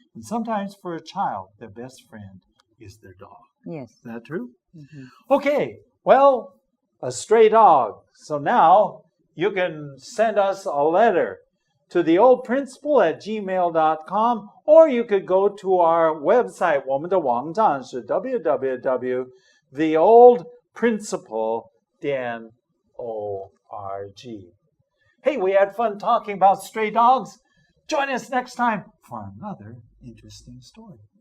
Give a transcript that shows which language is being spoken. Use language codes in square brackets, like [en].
[en] And sometimes for a child, their best friend is their dog. Yes. Is that true? Mhm. Okay, well, a stray dog. So now you can send us a letter to theoldprinciple@gmail.com, or you could go to our website. [zh] 我们的网站是 www.theoldprinciple.org. [en] Hey, we had fun talking about stray dogs. Join us next time for another interesting story.